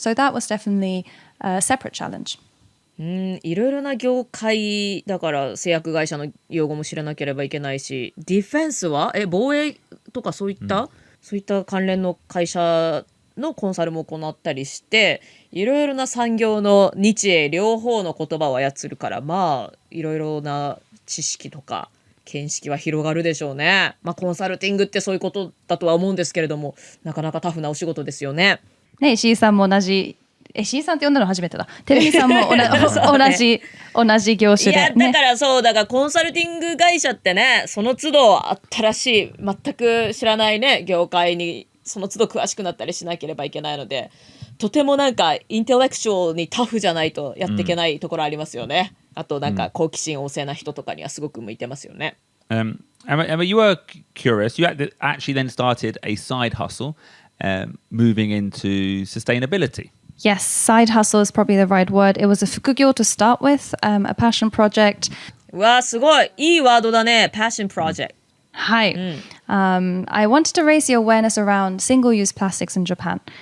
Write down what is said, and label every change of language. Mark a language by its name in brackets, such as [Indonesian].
[English] So that was definitely a separate challenge. [Japanese] いろいろな業界だから製薬会社の用語も知らなければいけないし、ディフェンスは防衛とかそういった関連の会社のコンサルも行ったりして、いろいろな産業の日英両方の言葉を操るから、いろいろな知識とか見識は広がるでしょうね。コンサルティングってそういうことだとは思うんですけれども、なかなかタフなお仕事ですよね。ね、石井さんも同じ。石井さんって呼んだの初めてだ。テレビさんも同じ業種で、ね。いやだからコンサルティング会社ってね、その都度新しい全く知らないね業界にその都度詳しくなったりしなければいけないので、とてもなんかインテレクチュアルにタフじゃないとやっていけないところありますよね。あとなんか好奇心旺盛な人とかにはすごく向いてますよね。 [English] Emma, you were curious. You actually then started a side hustle, moving into sustainability. Yes, side hustle is probably the right word. It was a 副業 to start with, a passion project. [Japanese] うわ、すごいいいワードだね。 [English] passion project. [Japanese] はい。 [English] I wanted to raise the awareness around single-use plastics in Japan.